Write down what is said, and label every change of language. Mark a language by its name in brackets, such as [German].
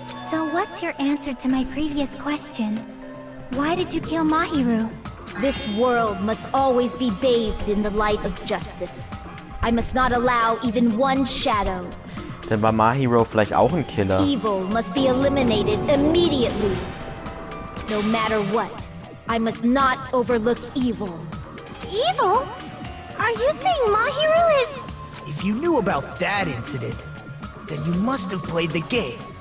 [English] So what's your answer to my previous question? Why did you kill Mahiru? This world must always be bathed in the light of justice. I must not allow even one shadow. [German] Dann war Mahiro vielleicht auch ein Killer. [English] Evil must be eliminated immediately. No matter what, I must not overlook evil. Evil? Are you saying Mahiru is... If you knew about that incident, then you must have played the game.